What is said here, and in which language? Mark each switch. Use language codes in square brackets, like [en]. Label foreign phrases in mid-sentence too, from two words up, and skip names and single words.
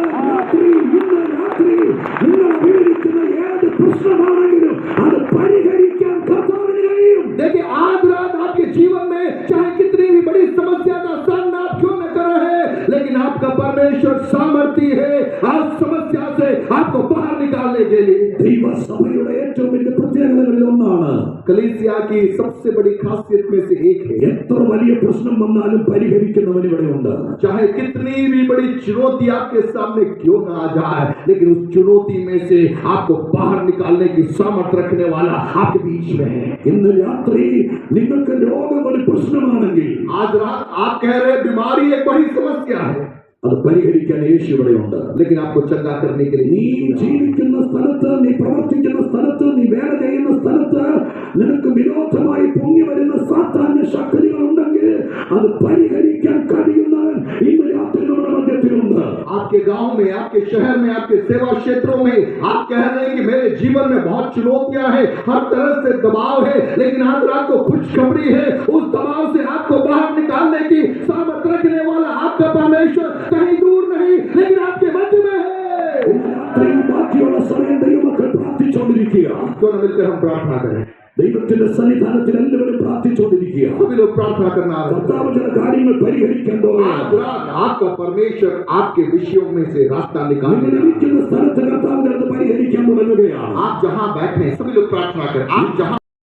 [hi] देखिए, आज रात आपके जीवन में चाहे कितनी भी बड़ी समस्या का सामना आप क्यों न कर रहे हैं, लेकिन आपका परमेश्वर सामर्थी है आज समस्या से आपको बाहर निकालने के लिए। [ml] ദൈവസഭയുടെ ഏറ്റവും വലിയ പ്രത്യേകതകളിൽ ഒന്നാണ് [hi] कलीसिया की सबसे बड़ी खासियत में से एक है, [ml] എത്ര വലിയ പ്രശ്നം വന്നാലും പരിഹരിക്കുന്നവൻ ഇവിടെയുണ്ട്. [hi] चाहे कितनी भी बड़ी चुनौती आपके सामने क्यों ना आ जाए, लेकिन उस चुनौती में से आपको बाहर निकालने की सामर्थ रखने वाला आपके बीच में है। [ml] ഇന്ന് രാത്രി നിങ്ങൾക്ക് രോഗം ഒരു പ്രശ്നമാണെങ്കിൽ [hi] आज रात आप कह रहे हैं बीमारी एक बड़ी समस्या है, [ml] അത് പരിഹരിക്കാൻ യേശു ഇവിടെയുണ്ട്. [hi] लेकिन आपको चंगा करने के लिए [ml] നീ ജീവിക്കുന്ന സ്ഥലത്ത്, നീ പ്രവർത്തിക്കുന്ന സ്ഥലത്ത്, നീ വേല ചെയ്യുന്ന സ്ഥലത്ത് നിനക്ക് വിരോധമായി പൊങ്ങി വരുന്ന സാത്താന്യ ശക്തികൾ ഉണ്ടെങ്കിൽ അത് പരിഹരിക്കാൻ കഴിയുന്നവൻ ഇന്ന് രാത്രി നമ്മുടെ മധ്യത്തിലുണ്ട്. [hi] आपके गांव में, आपके शहर में, आपके सेवा क्षेत्रों में आप कह रहे हैं कि मेरे जीवन में बहुत चुनौतियां हैं, हर तरह से दबाव है, लेकिन आज रात को खुशखबरी है, उस दबाव से आपको बाहर निकालने की सामर्थ रखने वाला आपका परमेश्वर कहीं दूर नहीं, लेकिन आपके मध्य में है। [ml] ഇന്ന് രാത്രി ബാക്കിയുള്ള സമയം ദൈവമക്കൾ പ്രാർത്ഥിച്ചുകൊണ്ടിരിക്കുക. [hi] क्यों न मिलकर हम प्रार्थना करें? [ml] ദൈവത്തിന്റെ സന്നിധാനത്തിൽ എല്ലാവരും പ്രാർത്ഥിച്ചുകൊണ്ടിരിക്കുക. [hi] सभी लोग प्रार्थना करना आरंभ करें। [ml] കർത്താവ് ചില കാര്യങ്ങൾ പരിഹരിക്കാൻ പോകുകയാണ്. [hi] आज रात आपका परमेश्वर आपके विषयों में से रास्ता [ml] നിങ്ങൾ [hi] निकालेगा। [ml] ഇരിക്കുന്ന സ്ഥലത്ത് കർത്താവ് ചിലത് പരിഹരിക്കാൻ തുടങ്ങുകയാണ്. [hi] आप जहां बैठे हैं सभी लोग प्रार्थना करें। आप जहां